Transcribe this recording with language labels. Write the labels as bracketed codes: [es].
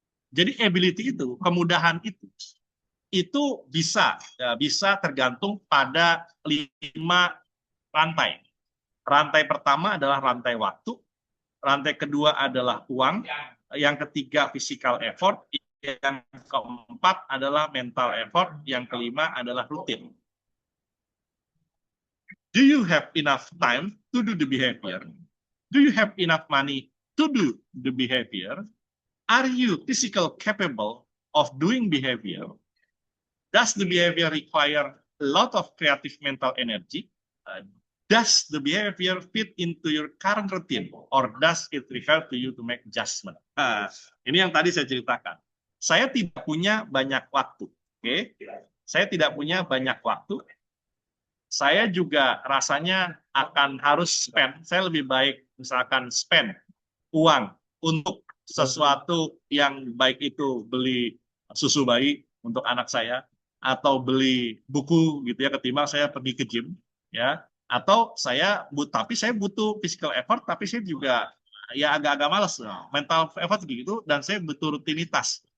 [id] Jadi ability itu, kemudahan itu bisa tergantung pada 5 rantai. Rantai pertama adalah rantai waktu, rantai kedua adalah uang, yang ketiga [en] physical effort, [id] yang keempat adalah [en] mental effort, [id] yang kelima adalah rutin. [en] Do you have enough time to do the behavior? Do you have enough money to do the behavior? Are you physically capable of doing behavior? Does the behavior require a lot of creative mental energy? Does the behavior fit into your current routine? Or does it require to you to make adjustment? [id] Ini yang tadi saya ceritakan. Saya tidak punya banyak waktu. Okay? Saya tidak punya banyak waktu. Saya juga rasanya akan harus spend. Saya lebih baik misalkan spend uang untuk sesuatu yang baik itu beli susu bayi untuk anak saya atau beli buku gitu ya ketimbang saya pergi ke gym ya, atau tapi saya butuh [en] physical effort [id] tapi saya juga ya agak-agak malas [en] mental effort [id] gitu, dan saya butuh rutinitas.